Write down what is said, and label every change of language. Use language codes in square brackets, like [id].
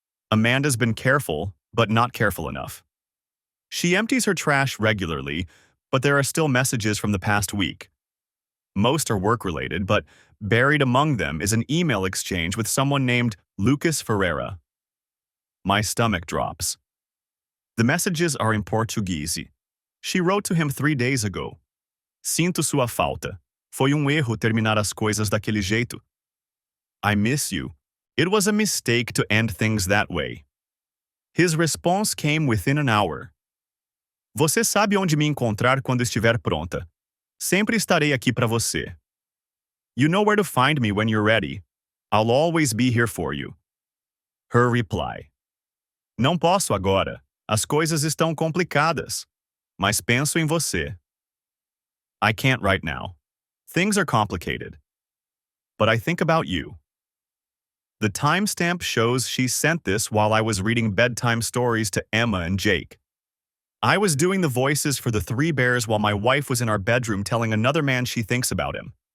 [en] Amanda's been careful, but not careful enough. She empties her trash regularly, but there are still messages from the past week. Most are work-related, but buried among them is an email exchange with someone named Lucas Ferreira. My stomach drops. The messages are in Portuguese. She wrote to him 3 days ago. [pt] Sinto sua falta. Foi erro terminar as coisas daquele jeito. [en] I miss you. It was a mistake to end things that way. His response came within an hour. [pt] Você sabe onde me encontrar quando estiver pronta. Sempre estarei aqui para você. [en] You know where to find me when you're ready. I'll always be here for you. Her reply. [pt] Não posso agora. As coisas estão complicadas. Mas penso em você. [en] I can't right now. Things are complicated. But I think about you. The timestamp shows she sent this while I was reading bedtime stories to Emma and Jake. I was doing the voices for the 3 bears while my wife was in our bedroom telling another man she thinks about him.